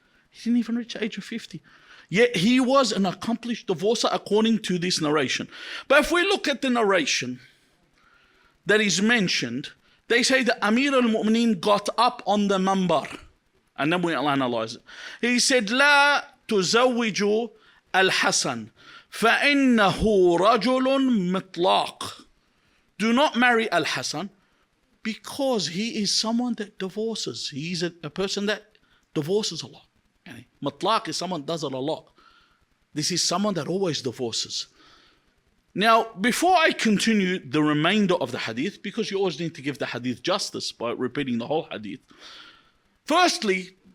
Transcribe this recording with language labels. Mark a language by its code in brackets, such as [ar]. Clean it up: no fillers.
[en] He didn't even reach the age of 50. Yet he was an accomplished divorcer according to this narration. But if we look at the narration that is mentioned, they say that Amir al-Mu'mineen got up on the mambar. And then we'll analyze it. He said, [ar] لا تزوجوا الحسن فإنه رجل مطلاق. [en] Do not marry Al-Hassan because he is someone that divorces. He's a person that divorces a lot. Matlaq is someone that does it a lot. This is someone that always divorces. Now, before I continue the remainder of the hadith, because you always need to give the hadith justice by repeating the whole hadith. Firstly,